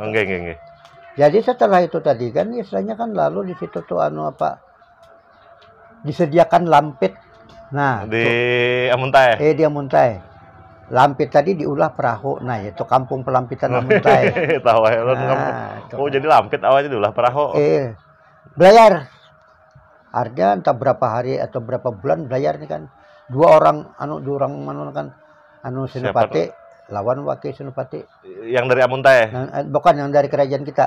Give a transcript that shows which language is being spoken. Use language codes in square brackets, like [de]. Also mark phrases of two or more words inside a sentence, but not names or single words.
[id] Enggak. Jadi setelah itu tadi kan istilahnya kan lalu di situ tuh disediakan lampit. Nah, di Amuntai. Di Amuntai. Lampit tadi diolah perahu. Nah, itu kampung pelampitan Amuntai. Tahu ya lu. Oh, jadi lampit awalnya diolah perahu. Belayar. Artinya entah berapa hari atau berapa bulan belayar nih kan. Dua orang kan Senopati lawan wakil Senopati. Yang dari Amuntai? Bukan, yang dari kerajaan kita.